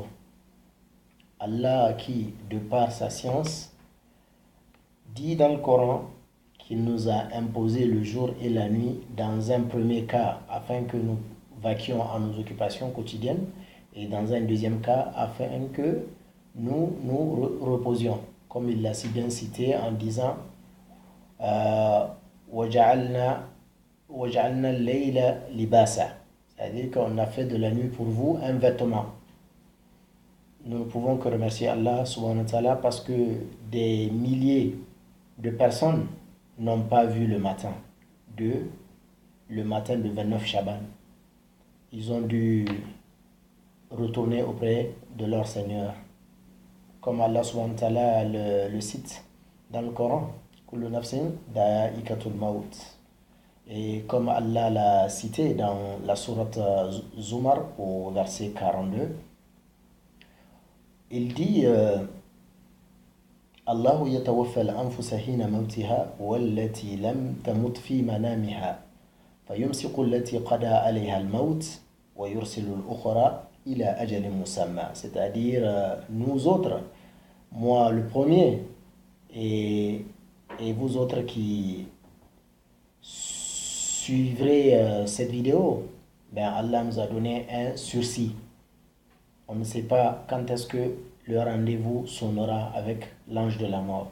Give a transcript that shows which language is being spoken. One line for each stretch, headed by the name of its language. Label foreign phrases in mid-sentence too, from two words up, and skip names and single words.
French: Allah qui, de par sa science, dit dans le Coran qu'il nous a imposé le jour et la nuit dans un premier cas afin que nous vaquions à nos occupations quotidiennes et dans un deuxième cas afin que nous nous reposions, comme il l'a si bien cité en disant
Arabic: وَجَعَلْنَا اللَّيْلَ لِبَاسًا,
French: c'est-à-dire qu'on a fait de la nuit pour vous un vêtement. Nous ne pouvons que remercier Allah
Arabic: سبحانه وتعالى
French: parce que des milliers de personnes n'ont pas vu le matin du 29 Shaban. Ils ont dû retourner auprès de leur Seigneur. Comme Allah
Arabic: سبحانه وتعالى
French: le cite dans le Coran,
Arabic: كل نفس ذائقة الموت.
French: Et comme Allah l'a cité dans la sourate Zumar au verset 42, il dit
Arabic: الله يتوفى الأنفس حين موتها والتي لم تمت في منامها فيمسك التي قضى عليها الموت ويرسل الأخرى إلى أجل مسمى.
French: C'est-à-dire nous autres, moi le premier et vous autres qui suivrez cette vidéo, ben Allah nous a donné un sursis. On ne sait pas quand est-ce que le rendez-vous sonnera avec l'ange de la mort.